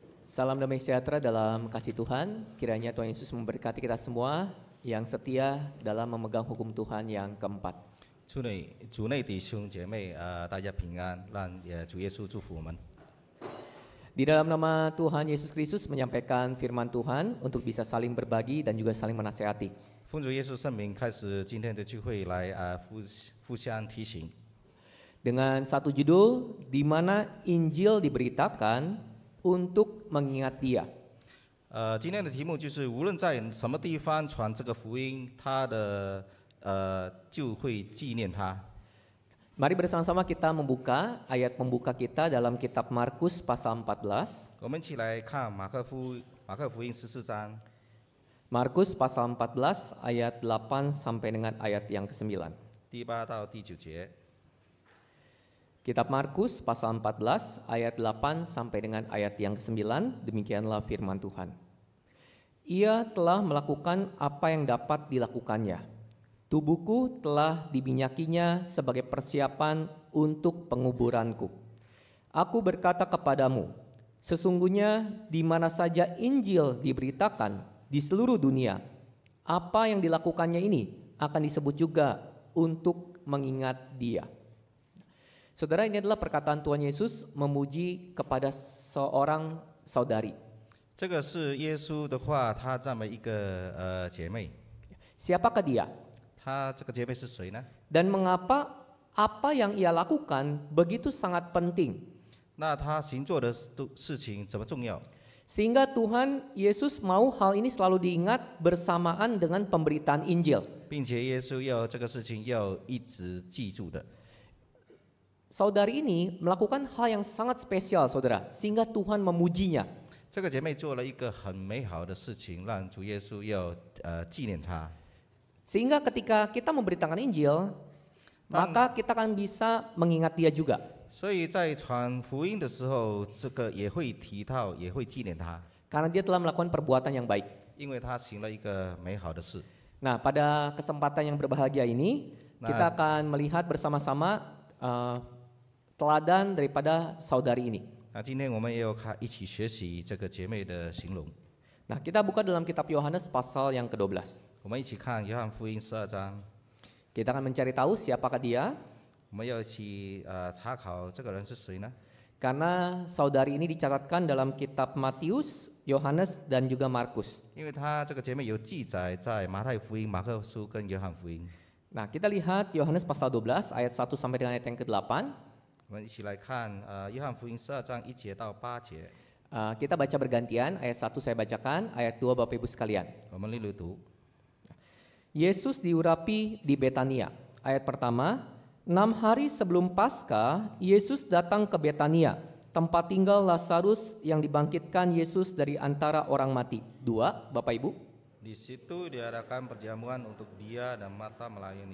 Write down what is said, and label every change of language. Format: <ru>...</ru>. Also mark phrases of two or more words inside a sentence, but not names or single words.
<id>Salam damai sejahtera dalam kasih Tuhan. Kiranya Tuhan Yesus memberkati kita semua yang setia dalam memegang hukum Tuhan yang keempat.</id> <zh>主内弟兄姐妹大家平安，让主耶稣祝福我们。</zh> <id>Di dalam nama Tuhan Yesus Kristus menyampaikan firman Tuhan untuk bisa saling berbagi dan juga saling menasehati.</id> <zh>奉主耶稣圣名，开始今天的聚会来互相提醒。</zh> <id>Dengan satu judul di mana Injil diberitakan untuk mengingat Dia.</id> <zh>今天的题目就是无论在什么地方传这个福音，就会纪念他。</zh> <id>Mari bersama-sama kita membuka ayat pembuka kita dalam kitab Markus pasal 14.</id> <zh>我们一起来看马可福音14章，</zh> <id>Markus pasal 14 ayat 8 sampai dengan ayat yang ke-9.</id> <zh>第8到第9节。</zh> <id>Kitab Markus pasal 14 ayat 8 sampai dengan ayat yang ke-9, demikianlah firman Tuhan. Ia telah melakukan apa yang dapat dilakukannya. Tubuhku telah diminyakinya sebagai persiapan untuk penguburanku. Aku berkata kepadamu, sesungguhnya di mana saja Injil diberitakan di seluruh dunia, apa yang dilakukannya ini akan disebut juga untuk mengingat Dia. Saudara, ini adalah perkataan Tuhan Yesus memuji kepada seorang saudari.</id> <zh>这个是耶稣的话，他赞美一个姐妹。</zh> <id>Siapakah dia?</id> <zh>这个姐妹是谁呢？</zh> <id>Dan mengapa apa yang ia lakukan begitu sangat penting?</id> <zh>那她行做的事情怎么重要？</zh> <id>Sehingga Tuhan Yesus mau hal ini selalu diingat bersamaan dengan pemberitaan Injil.</id> <zh>并且耶稣要这个事情要一直记住的。</zh> <id>Saudari ini melakukan hal yang sangat spesial, saudara, sehingga Tuhan memujinya.</id> <zh>这个姐妹做了一个很美好的事情，让主耶稣要纪念她。</zh> <id>Sehingga ketika kita memberitakan Injil, maka kita akan bisa mengingat dia juga.</id> <zh>所以在传福音的时候，这个也会提到，也会纪念她，</zh> <id>Karena dia telah melakukan perbuatan yang baik.</id> <zh>因为她行了一个美好的事。</zh> <id>Nah, pada kesempatan yang berbahagia ini, kita akan melihat bersama-sama teladan daripada saudari ini.</id> <zh>那今天我们也要一起学习这个姐妹的形容。</zh> <id>Nah, kita buka dalam kitab Yohanes pasal yang ke-12.</id> <zh>我们一起看约翰福音12章，</zh> <id>Kita akan mencari tahu siapakah dia,</id> <zh>我们要一起查考这个人是谁呢？</zh> <id>karena saudari ini dicatatkan dalam kitab Matius, Yohanes, dan juga Markus.</id> <zh>因为她这个姐妹有记载在马太福音、马可书跟约翰福音。</zh> <id>Nah, kita lihat Yohanes pasal 12 ayat 1 sampai dengan ayat yang ke-8.</id> <zh>我们一起来看约翰福音12章1节到8节，</zh> <id>Kita baca bergantian, ayat 1 saya bacakan, ayat 2 Bapak Ibu sekalian.</id> <zh>我们一路读。</zh> <id>Yesus diurapi di Betania. Ayat pertama, 6 hari sebelum Paskah, Yesus datang ke Betania, tempat tinggal Lazarus yang dibangkitkan Yesus dari antara orang mati. 2, Bapak Ibu. Di situ diadakan perjamuan untuk dia dan Marta melayani.</id>